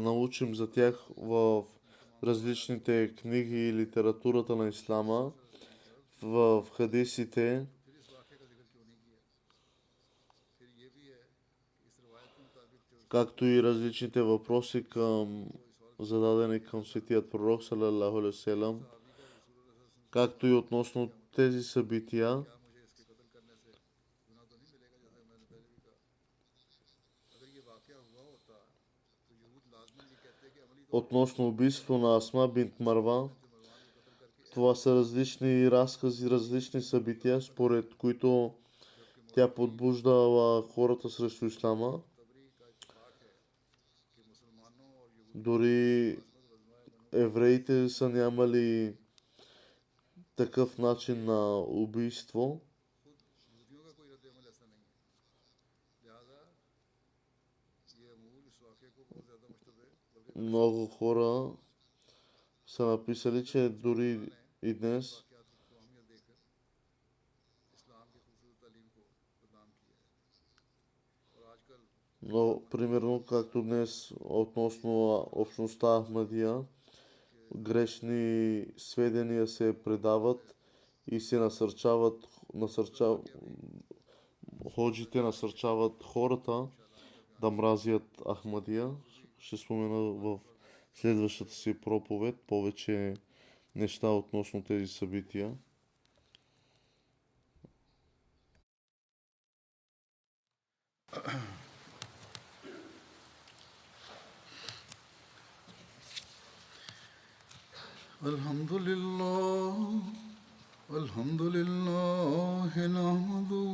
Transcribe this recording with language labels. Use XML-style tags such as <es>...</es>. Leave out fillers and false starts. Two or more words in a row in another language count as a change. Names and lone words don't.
<bg>научим за тях в различните книги и литературата на ислама, в хадисите,</bg> <ur>پھر اس واقعے کا ذکر کیوں نہیں کیا؟ پھر یہ بھی ہے کہ اس روایت کے مطابق جو</ur> <bg>както и различните въпроси зададени към светият пророк,</bg> <ar>صلى الله عليه وسلم,</ar> <ur>صحابی کا رسول</ur> <bg>както и относно тези събития,</bg> <ur>کیا مجھے اس کے قتل کرنے سے گناہ تو نہیں ملے گا، جیسے میں نے پہلے بھی کہا. اگر یہ واقعہ ہوا ہوتا تو یہود لازماً یہ کہتے کہ عملی طور پر</ur> <bg>относно убийство на Асма бинт Марван.</bg> <ur>جو مروان کو قتل کر کے</ur> <bg>Това са различни разкази, различни събития, според които тя подбуждала хората срещу ислама.</bg> <ur>طبری کا اتفاق ہے کہ مسلمانوں اور یہود</ur> <bg>Дори евреите са нямали такъв начин на убийство.</bg> <ur>خود یہودیوں کا کوئی ردِ عمل ایسا نہیں ہے۔ لہٰذا یہ امور اس واقعے کو بہت زیادہ مشتبہ بلکہ</ur> <bg>Много хора са написали, че дори и днес</bg> <ur>واقعات کو اہمیت دے کر اسلام کی خوبصورت تعلیم کو بدنام کیا ہے. اور آج کل</ur> <bg>Но, примерно, както днес относно общността Ахмадия, грешни сведения се предават и се ходжите насърчават хората да мразят Ахмадия. Ще спомена в следващата си проповед повече неща относно тези събития.</bg> <ar>الحمد لله نحمده</ar>